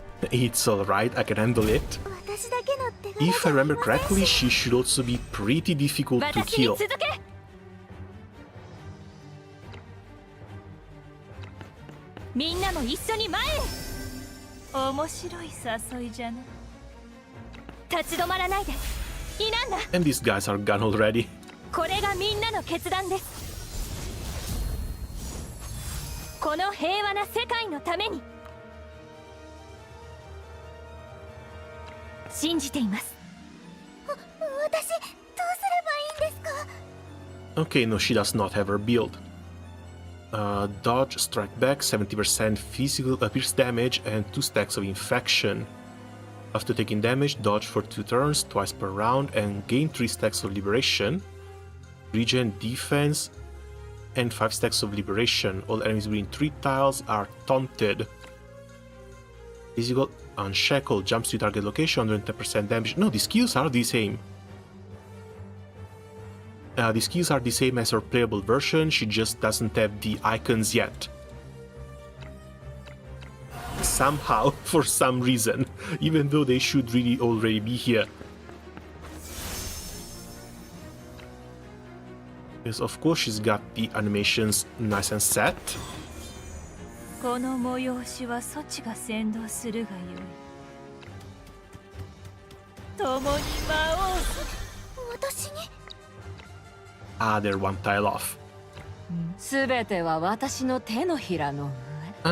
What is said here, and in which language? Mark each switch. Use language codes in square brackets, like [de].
[en] It's alright, I can handle it. If I remember correctly, she should also be pretty difficult to kill. [ja] みんなも一緒に前へ。面白い誘いじゃな。立ち止まらないで。いなんだ。 [en] And these guys are gone already. [ja] これがみんなの決断です。この平和な世界のために。信じています。私、どうすればいいんですか? [en] Okay, no, she does not have her build. Dodge, strike back, 70% physical pierce damage, and 2 stacks of infection. After taking damage, dodge for 2 turns, twice per round, and gain 3 stacks of liberation. Regen defense, and 5 stacks of liberation. All enemies within 3 tiles are taunted. Physical, unshackled, jumps to target location, 110% damage. No, the skills are the same. The skills are the same as her playable version, she just doesn't have the icons yet. Somehow, for some reason, even though they should really already be here. Yes, of course she's got the animations nice and set. [ja] この催しはそちが先導するがよい。共に魔王私に [en] Ah, they're 1 tile off. [ja] すべては私の手のひらの上。